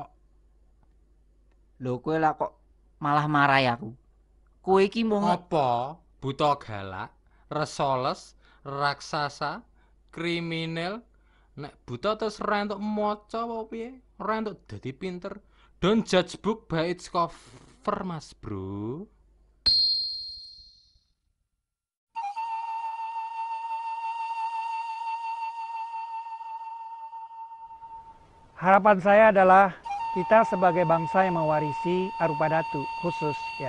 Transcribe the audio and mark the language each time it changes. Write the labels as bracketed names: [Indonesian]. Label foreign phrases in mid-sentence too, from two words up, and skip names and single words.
[Javanese] Lho kowe lah kok malah marahi aku. Kowe iki mung apa? Buta galak, resoles, raksasa, kriminal, nek buta terus ora entuk maca apa piye? Ora entuk dadi pinter. [English] Don't judge book by its cover, [Javanese] Mas Bro. [Indonesian] Harapan saya adalah kita sebagai bangsa yang mewarisi Arupadatu khusus ya.